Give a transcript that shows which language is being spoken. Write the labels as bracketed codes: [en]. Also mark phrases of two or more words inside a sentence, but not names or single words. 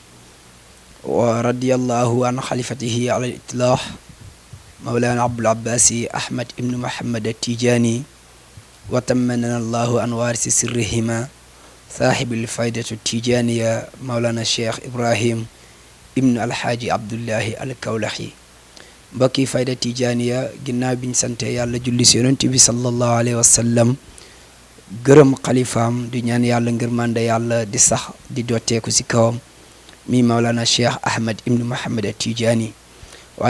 [ar] ورضي الله عن خليفته على الإطلاق مولانا عبد العباس أحمد بن محمد التيجاني وتمنى الله عن وارث سرهما صاحب الفائدة التيجانية مولانا الشيخ إبراهيم ابن الحاج عبد الله الكولخي [wo] mbokki fayda tijaaniya ginnaaw biñ sante yàlla julli si yonent bi [ar] صلى الله عليه وسلم [wo] gërëm xalifaam di ñaan yàlla ngërmande yàlla di sax di dotteeku si kawam mi Mawlana Cheikh Ahmed ibn Mohamed Tijaani waaye